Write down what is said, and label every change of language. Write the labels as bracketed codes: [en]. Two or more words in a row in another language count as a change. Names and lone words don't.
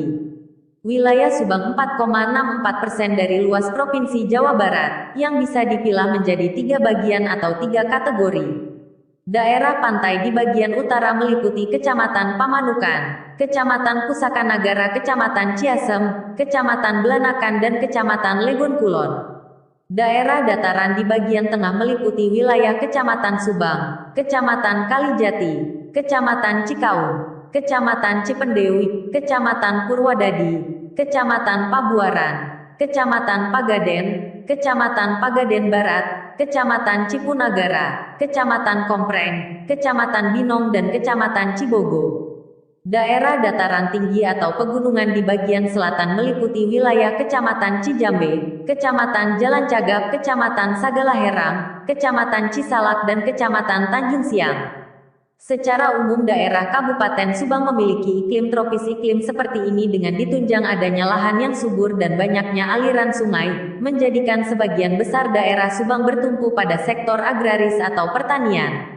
[id] Wilayah Subang 4,64% dari luas Provinsi Jawa Barat, yang bisa dipilah menjadi 3 bagian atau 3 kategori. Daerah pantai di bagian utara meliputi Kecamatan Pamanukan, Kecamatan Pusakanagara, Kecamatan Ciasem, Kecamatan Belanakan dan Kecamatan Legon Kulon. Daerah dataran di bagian tengah meliputi wilayah Kecamatan Subang, Kecamatan Kalijati, Kecamatan Cikaung, Kecamatan Cipendewi, Kecamatan Purwadadi, Kecamatan Pabuaran, Kecamatan Pagaden, Kecamatan Pagaden Barat, Kecamatan Cipunagara, Kecamatan Kompreng, Kecamatan Binong dan Kecamatan Cibogo. Daerah dataran tinggi atau pegunungan di bagian selatan meliputi wilayah Kecamatan Cijambe, Kecamatan Jalan Cagak, Kecamatan Sagalaherang, Kecamatan Cisalak dan Kecamatan Tanjung Siang. Secara umum daerah Kabupaten Subang memiliki iklim tropis. Iklim seperti ini dengan ditunjang adanya lahan yang subur dan banyaknya aliran sungai, menjadikan sebagian besar daerah Subang bertumpu pada sektor agraris atau pertanian.